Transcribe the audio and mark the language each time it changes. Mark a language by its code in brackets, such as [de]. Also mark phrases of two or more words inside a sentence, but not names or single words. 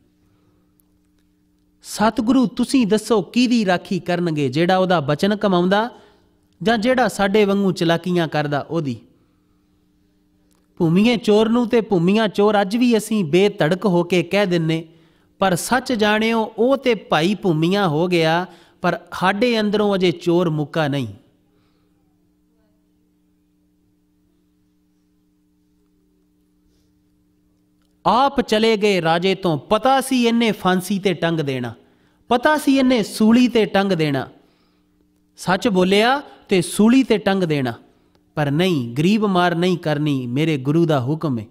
[pa] ਸਤਿਗੁਰੂ ਤੁਸੀਂ ਦੱਸੋ ਕਿਹਦੀ ਰਾਖੀ ਕਰਨਗੇ, ਜਿਹੜਾ ਉਹਦਾ ਬਚਨ ਕਮਾਉਂਦਾ ਜਾਂ ਜਿਹੜਾ ਸਾਡੇ ਵਾਂਗੂ ਚਲਾਕੀਆਂ ਕਰਦਾ ਓਦੀ। ਭੂਮੀਏ ਚੋਰ ਨੂੰ ਤੇ ਭੂਮੀਆ ਚੋਰ ਅੱਜ ਭੀ ਅਸੀਂ ਬੇਧੜਕ ਹੋਕੇ ਕਹਿ ਦਿੰਨੇ, ਪਰ ਸੱਚ ਜਾਣਿਓ ਉਹ ਤੇ ਭਾਈ ਭੂਮੀਆਂ ਹੋ ਗਿਆ, पर ਸਾਡੇ ਅੰਦਰੋਂ ਅਜੇ ਚੋਰ ਮੁੱਕਾ ਨਹੀਂ। ਆਪ ਚਲੇ ਗਏ ਰਾਜੇ ਤੋ, ਪਤਾ ਸੀ ਇਨ੍ਹੇ ਫਾਂਸੀ ਤੇ ਟੰਗ ਦੇਣਾ, ਪਤਾ ਸੀ ਇਨ੍ਹੇ ਸੂਲੀ ਤੇ ਟੰਗ ਦੇਣਾ। ਸੱਚ ਬੋਲਿਆ ਤੇ ਸੂਲੀ ਤੇ ਟੰਗ ਦੇਣਾ, ਪਰ ਨਹੀਂ, ਗਰੀਬ ਮਾਰ ਨਹੀਂ ਕਰਨੀ, ਮੇਰੇ ਗੁਰੂ ਦਾ ਹੁਕਮ ਹੈ।